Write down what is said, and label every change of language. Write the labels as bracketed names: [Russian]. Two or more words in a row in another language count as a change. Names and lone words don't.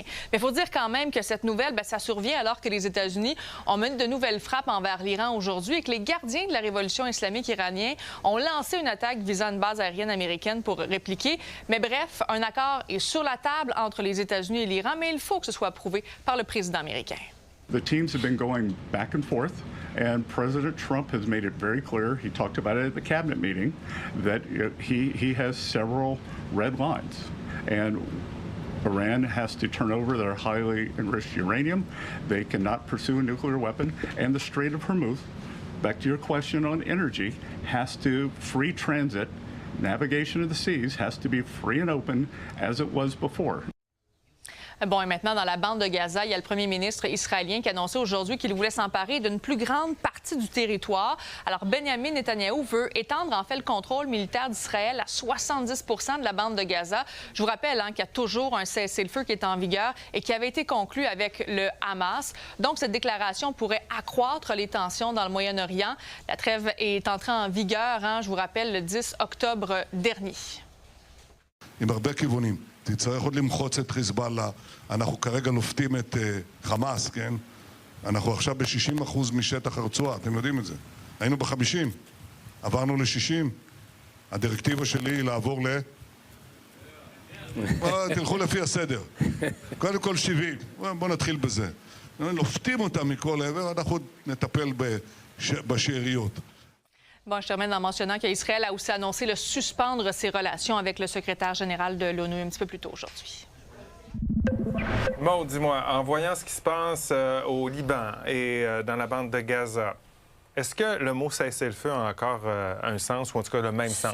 [French] Mais il faut dire quand même que cette nouvelle, ça survient alors que les États-Unis ont mené de nouvelles frappes envers l'Iran aujourd'hui et que les gardiens de la révolution islamique iranienne ont lancé une attaque visant une base aérienne américaine pour répliquer. Mais bref, un accord est sur la table entre les États-Unis et l'Iran, mais il faut que ce soit approuvé par le président américain. [English] The teams have been going back and forth, and President Trump has made it very clear, he talked about it at the cabinet meeting, that he has several red lines. And Iran has to turn over their highly enriched uranium. They cannot pursue a nuclear weapon. And the Strait of Hormuz, back to your question on energy, has to free transit. Navigation of the seas has to be free and open as it was before. [French] Bon, et maintenant, dans la bande de Gaza, il y a le premier ministre israélien qui a annoncé aujourd'hui qu'il voulait s'emparer d'une plus grande partie du territoire. Alors, Benjamin Netanyahou veut étendre, en fait, le contrôle militaire d'Israël à 70 % de la bande de Gaza. Je vous rappelle qu'il y a toujours un cessez-le-feu qui est en vigueur et qui avait été conclu avec le Hamas. Donc, cette déclaration pourrait accroître les tensions dans le Moyen-Orient. La trêve est entrée en vigueur, je vous rappelle, le 10 octobre dernier. [Hebrew] תצטרך עוד למחוץ את חיזבאללה. אנחנו כרגע לופתים את חמאס, כן? אנחנו עכשיו ב-60% משטח הרצועה, אתם יודעים את זה. היינו ב-50, עברנו ל-60. הדירקטיבה שלי היא לעבור תלכו לפי הסדר. קודם כל 70. בואו נתחיל בזה. לופתים אותם מכל עבר, אנחנו נטפל בשאריות. [French] Bon, je termine en mentionnant qu'Israël a aussi annoncé de suspendre ses relations avec le secrétaire général de l'ONU un petit peu plus tôt aujourd'hui. Maud, dis-moi, en voyant ce qui se passe au Liban et dans la bande de Gaza, est-ce que le mot cessez-le-feu a encore un sens, ou en tout cas le même sens?